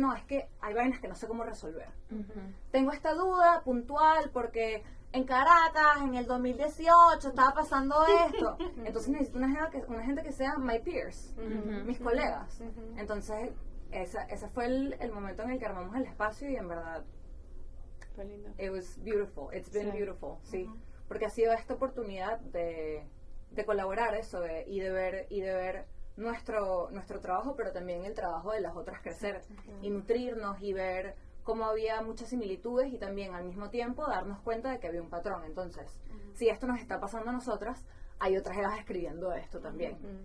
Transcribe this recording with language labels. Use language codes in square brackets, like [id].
[es] No, es que hay vainas que no sé cómo resolver. Tengo esta duda puntual porque en Caracas, en el 2018, estaba pasando esto. Entonces necesito una gente que sea [en] my peers, [es] mis colegas. Entonces ese fue el momento en el que armamos el espacio, y en verdad Fue lindo. [en] it was beautiful, it's been beautiful, sí. [es] Porque ha sido esta oportunidad de colaborar eso, y de ver nuestro trabajo, pero también el trabajo de las otras crecer y nutrirnos, y ver cómo había muchas similitudes, y también al mismo tiempo darnos cuenta de que había un patrón. Entonces, si esto nos está pasando a nosotras, hay otras edades escribiendo esto también.